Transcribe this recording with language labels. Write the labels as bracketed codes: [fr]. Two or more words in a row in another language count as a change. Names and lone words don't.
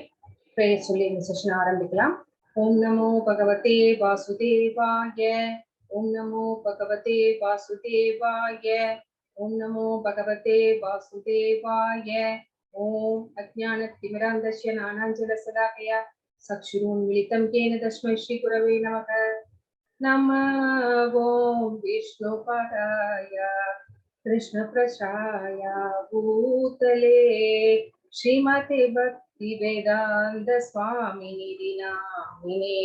[ta] பெயர் சொல்லி இந்த செஷன் ஆரம்பிக்கலாம். [sa] ॐ नमो भगवते वासुदेवाय, ॐ नमो भगवते वासुदेवाय, ॐ नमो भगवते वासुदेवाय. ॐ अज्ञानतिमिरान्धस्य ज्ञानाञ्जनशलाकया चक्षुरुन्मीलितं येन तस्मै श्रीगुरवे नमः. नमो विष्णुपदाय कृष्णप्रसाय भूतले श्रीमते भक्तिवेदान्त स्वामिनिधि नामिने।